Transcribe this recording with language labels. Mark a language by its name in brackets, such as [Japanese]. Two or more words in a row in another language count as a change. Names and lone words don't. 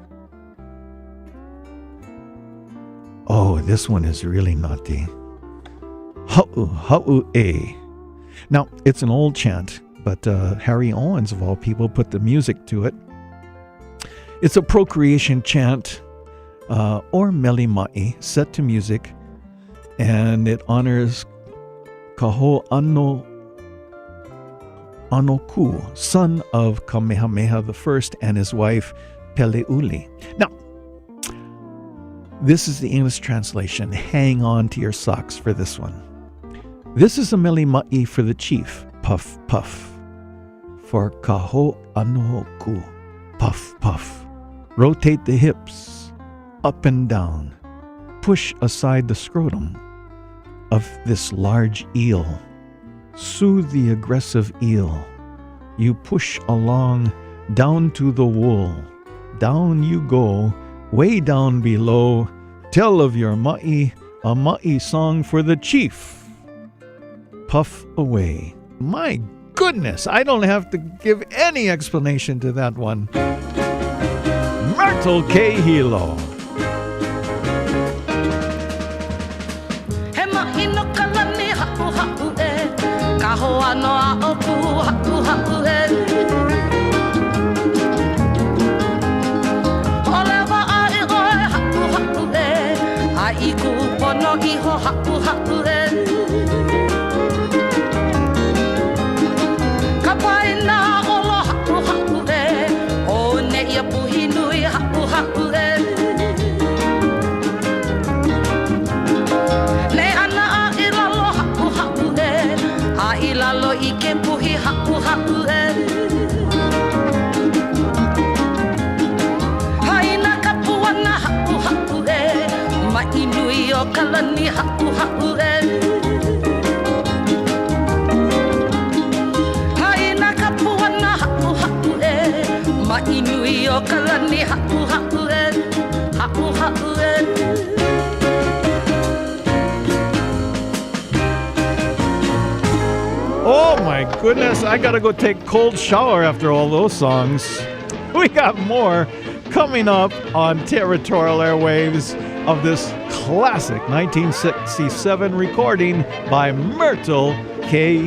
[English] Oh, this one is really naughty. Ha'u-e. Now, it's an old chant, but Harry Owens, of all people, put the music to it. It's a procreation chant, or [Hawaiian] mele ma'i, [English] set to music, and it honors Kaho Anoku, son of Kamehameha I and his wife Peleuli. Now, this is the English translation. Hang on to your socks for this one. This is a [Hawaiian] mele ma'i [English] for the chief, puff, puff. For Kaho Anoku, puff, puff. Rotate the hips, up and down. Push aside the scrotum of this large eel. Soothe the aggressive eel. You push along, down to the wool. Down you go, way down below. Tell of your ma'i, a ma'i song for the chief. Puff away. My goodness, I don't have to give any explanation to that one. Myrtle K. Hilo. [Hawaiian] He ma'i no kalani ha'u ha'u e, ka hoa no a oku ha'u ha'u e. Ole wa'a i oe ha'u ha'u e, a i ku pono iho ha'u ha'u e. Ka paina olo ha'u ha'u e, o ne ia puhi nui ha'u ha'u e. Le ana a i lalo ha'u ha'u e, a i lalo i ke puhi ha'u ha'u e. Haina ka puana ha'u ha'u e, ma i nui o kalani ha'u ha'u e. Haina ka puana ha'u ha'u e, ma i nui o kalani ha'u ha'u e, ha'u ha'u e. [English] Oh my goodness, I gotta go take a cold shower after all those songs. We got more coming up on Territorial Airwaves of this classic 1967 recording by Myrtle K.